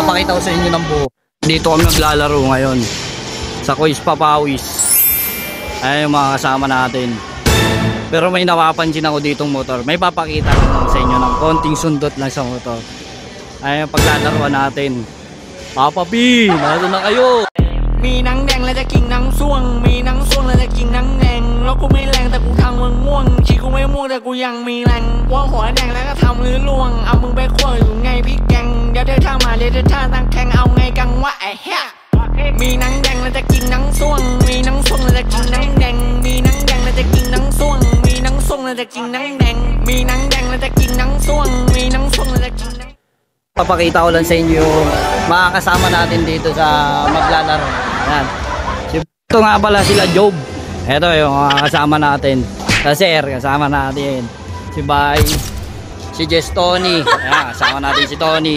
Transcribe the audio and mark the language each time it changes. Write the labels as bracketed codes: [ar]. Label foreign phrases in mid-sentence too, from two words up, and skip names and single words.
[tl] Papakita ko sa inyo ng buo. Dito kami naglalaro ngayon sa Kois Papawis. Ayan yung mga kasama natin. Pero may napapansin ako ditong motor. May papakita ko lang sa inyo ng konting sundot lang sa motor. Ayan yung paglalaroan natin. Papa P, nandito na kayo. [th] มีหนังแดงและจะกินหนังส่วงมีหนังส่วงและจะกินหนังแดงแล้วกูไม่แรงแต่กูทำมึงม่วงชีกูไม่ม่วงแต่กูยังมีแรงว่าหัวแดงแล้วก็ทำลื้อล่วงเอามึงไปคั่วอยู่ไงพี่แกงเดี๋ยวเธอท่ามาเดี๋ยวเธอท่าตั้งแข่งเอาไงกังวะไอ้เหี้ยมีหนังแดงและจะกินหนังส่วงมีหนังส่วงและจะกินหนังแดงมีหนังแดงและจะกินหนังส่วงมีหนังส่วงและจะกินหนังแดงมีหนังแดงและจะกินหนังส่วงมีหนังส่วงและจะกินหนัง [tl] Papakita ko lang sa inyo mga kasama natin dito sa maglalaro. Ayan. Ito nga pala sila Job. Ito yung mga kasama natin. Sa Sir, kasama natin. Si Bay. Si Jess Tony. Ayan, kasama natin si Tony.